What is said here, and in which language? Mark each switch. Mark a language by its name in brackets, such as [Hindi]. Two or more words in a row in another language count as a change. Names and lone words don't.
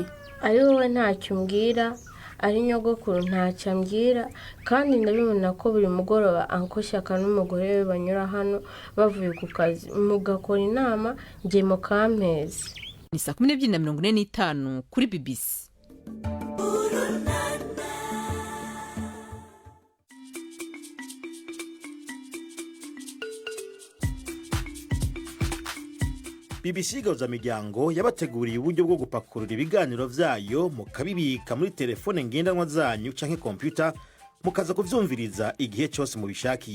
[Kinyarwanda] Ari wowe ntacyo mbwira, ari nyogokuru ntacyo mbwira, kandi ndabibona ko buri mugoroba Uncle Shyaka n'umugore we banyura hano bavuye ku kazi, mugakora inama ngiye mu kampezi. Ni 12:45 kuri BBC. [Rundi] BBC Gahuzamiryango yabateguriye uburyo bwo gupakurura ibiganiro vyayo mukabibika muri telefone ngendanwa zanyu canke computer mukaza kuvyumviriza igihe cyose mubishakiye.